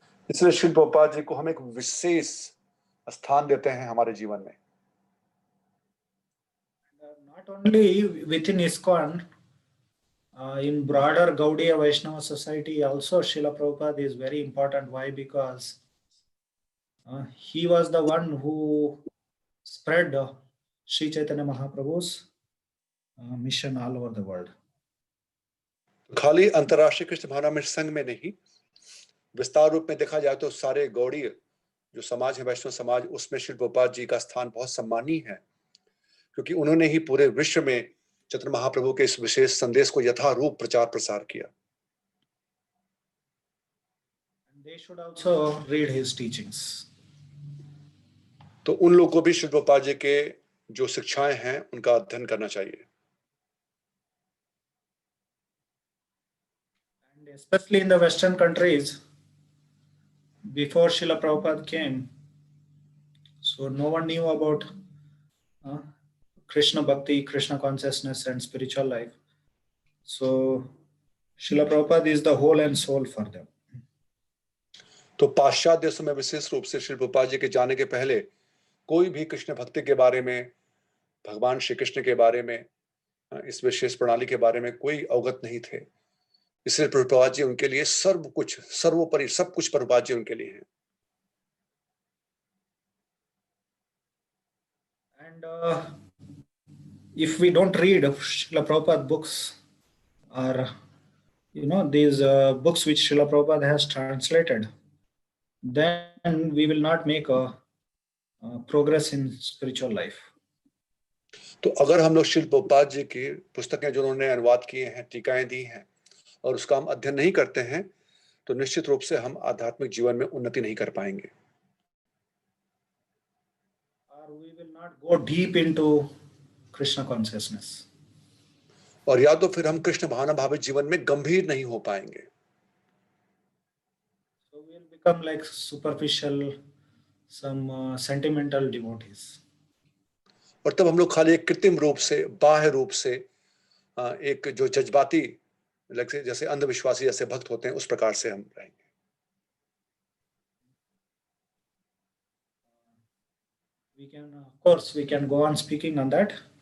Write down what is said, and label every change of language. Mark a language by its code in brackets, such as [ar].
[hi] इसलिए श्रील प्रभुपाद जी को हम एक विशेष स्थान देते हैं हमारे जीवन में। [en] Not only within ISKCON, in broader Gaudiya Vaishnava society also Srila Prabhupada is very important. Why? Because he was the one who spread Sri Chaitanya Mahaprabhu's mission all over the world. [hi] खाली अंतर्राष्ट्रीय कृष्ण भावनामृत संघ में नहीं, विस्तार रूप में देखा जाए तो सारे गौड़ीय जो समाज है, वैष्णव समाज, उसमें श्री प्रभुपाद जी का स्थान बहुत सम्मानीय है, क्योंकि उन्होंने ही पूरे विश्व में चैतन्य महाप्रभु के इस विशेष संदेश को यथारूप प्रचार प्रसार किया। [en] They should also read his teachings. [hi] तो उन लोगों को भी श्री प्रभुपाद जी के जो शिक्षाएं हैं उनका अध्ययन करना चाहिए। [en] And especially in the Western countries, before Srila Prabhupada came, so no one knew about Krishna Bhakti, Krishna consciousness and spiritual life. So Srila Prabhupada is the whole and soul for them. [hi] तो पाश्चात्य देशों में विशेष रूप से श्री प्रभुपाद जी के जाने के पहले कोई भी कृष्ण भक्ति के बारे में, भगवान श्री कृष्ण के बारे में, इस विशेष प्रणाली के बारे में कोई अवगत नहीं थे। इसलिए प्रभुपाद जी उनके लिए सर्व कुछ, सर्वोपरि सब कुछ प्रभुपाद जी उनके लिए हैं। [en] And if we don't read Srila Prabhupada books, or these books which Srila Prabhupada has translated, then we will not make a progress in spiritual life. [hi] तो अगर हम लोग श्री प्रभुपाद जी की पुस्तकें जो उन्होंने अनुवाद किए हैं, टीकाएं दी हैं, और उसका हम अध्ययन नहीं करते हैं, तो निश्चित रूप से हम आध्यात्मिक जीवन में उन्नति नहीं कर पाएंगे। [en] Or we will not go deep into Krishna consciousness. [hi] और या तो फिर हम कृष्ण भावना भावित जीवन में गंभीर नहीं हो पाएंगे। [en] So we will become like superficial, some sentimental devotees. [hi] और तब हम लोग खाली एक कृत्रिम रूप से, बाह्य रूप से, एक जो जज्बाती, जैसे अंधविश्वासी जैसे भक्त होते हैं, उस प्रकार से हम रहेंगे। [en] We can, of course, we can go on speaking on that.